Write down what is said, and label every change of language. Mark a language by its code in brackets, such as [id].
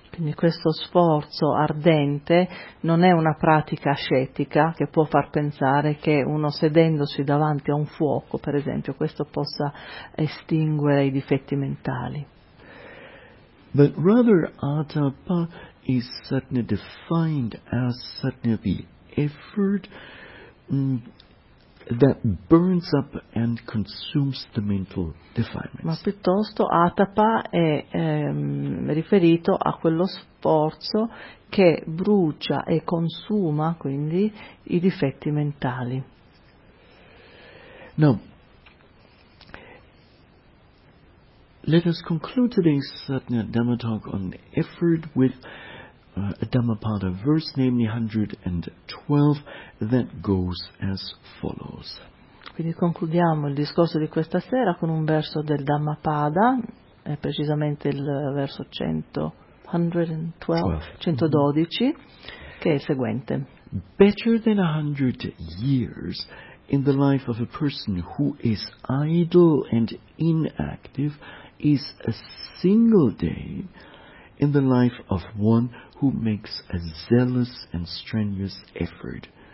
[it] Quindi questo sforzo ardente non è una pratica ascetica che può far pensare che uno sedendosi davanti a un fuoco, per esempio, questo possa estinguere i difetti mentali. [en] But rather, atapa is satna defined as satna the effort that burns up and consumes the mental defilements. [it] Ma piuttosto atapa è riferito a quello sforzo che brucia e consuma quindi i difetti mentali. No. [en] Let us conclude today's Satna Dhamma talk on effort with a Dhammapada verse, namely 112, that goes as follows. [it] Quindi concludiamo il discorso di questa sera con un verso del Dhammapada, è precisamente il verso 112, che è il seguente. [en] Better than 100 years in the life of a person who is idle and inactive is a single day in the life of one who makes a zealous and strenuous effort.